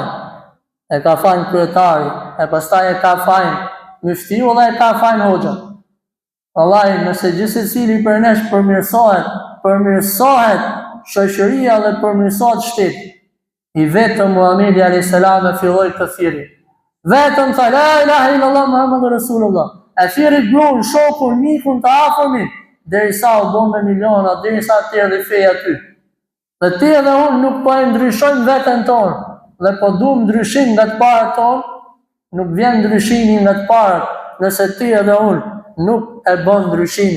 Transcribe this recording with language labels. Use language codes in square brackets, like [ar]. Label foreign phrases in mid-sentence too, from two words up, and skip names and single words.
[sq] E ka fajn kryetari, e pastaj e ka fajn muftiu dhe e ka fajn hoxha. Vallahi, nëse gjithë secili për nesh përmirësohet shoqëria dhe përmirësohet shteti. I vetëm Muhamedi [ar] عليه السلام [sq] e filloi të thirrë. Vetëm tha [ar] لا إله إلا الله محمد رسول الله. [sq] E thirrë gruan, shokun, mikun të afërmit, derisa u bën me miliona, derisa të erdhi feja aty. Dhe ti edhe unë nuk po e ndryshojmë veten tonë, dhe po duam ndryshim nga të parët tonë, nuk vjen ndryshimi nga të parët, nëse ti edhe unë nuk e bën ndryshimin.